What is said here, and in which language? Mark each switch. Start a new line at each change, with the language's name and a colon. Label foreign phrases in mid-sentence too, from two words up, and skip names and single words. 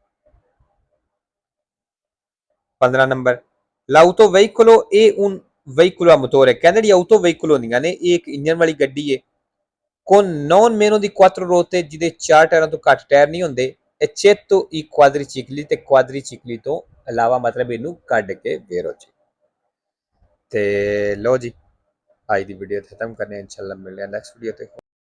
Italian: 15 ਨੰਬਰ l'autoveicolo è un veicolo a motore,
Punjabi: ਕਹਿੰਦੇ ਜਿਹੜੀ autoveicolo ਹੁੰਦੀਆਂ ਨੇ ਇਹ ਇੱਕ ਇੰਜਨ ਵਾਲੀ ਗੱਡੀ ਹੈ।
Italian: con non meno di 4 ruote,
Punjabi: ਜਿਹਦੇ 4 ਟਾਇਰਾਂ ਤੋਂ ਘੱਟ ਟਾਇਰ ਨਹੀਂ ਹੁੰਦੇ।
Italian: eccetto i quadricicli,
Punjabi: ਤੇ quadricicli ਤੋਂ ਇਲਾਵਾ, ਮਤਲਬ ਇਹਨੂੰ ਕੱਢ ਕੇ। ਵੇਰੋ ਜੀ ਤੇ ਲੋ ਜੀ ਅੱਜ ਦੀ ਵੀਡੀਓ ਖਤਮ ਕਰਨੇ, ਇਨਸ਼ਾਅੱਲਾ ਮਿਲਦੇ ਹਾਂ
English: next video
Punjabi: ਤੇ।